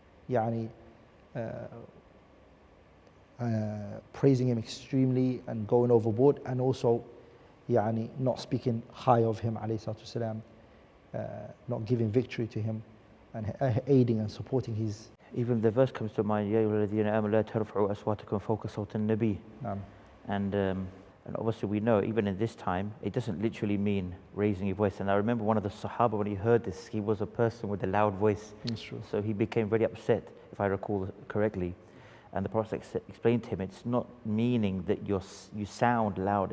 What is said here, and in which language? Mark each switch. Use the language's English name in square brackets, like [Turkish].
[English] يعني, praising him extremely and going overboard, and also يعني, not speaking high of him [Arabic] عليه الصلاة والسلام, [English] not giving victory to him and aiding and supporting his. Even the verse comes to mind, [Arabic] يا أيها الذين آمنوا لا ترفعوا أصواتكم فوق صوت النبي. [English] And obviously we know, even in this time, it doesn't literally mean raising your voice. And I remember one of the Sahaba, when he heard this, he was a person with a loud voice. That's true. So he became very upset, if I recall correctly. And the Prophet explained to him, it's not meaning that you sound loud.